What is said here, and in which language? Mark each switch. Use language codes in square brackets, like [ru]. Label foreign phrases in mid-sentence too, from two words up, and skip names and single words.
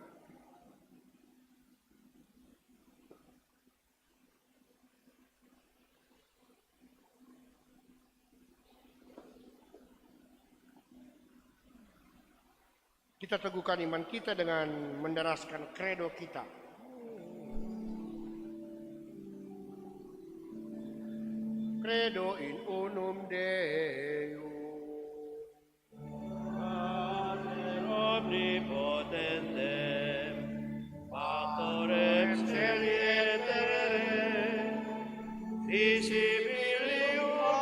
[id] Kita teguhkan iman kita dengan menderaskan kredo kita. [la] Credo in unum Deum, Pater omnipotentem, Pastorem Celi et Terrae, visibilium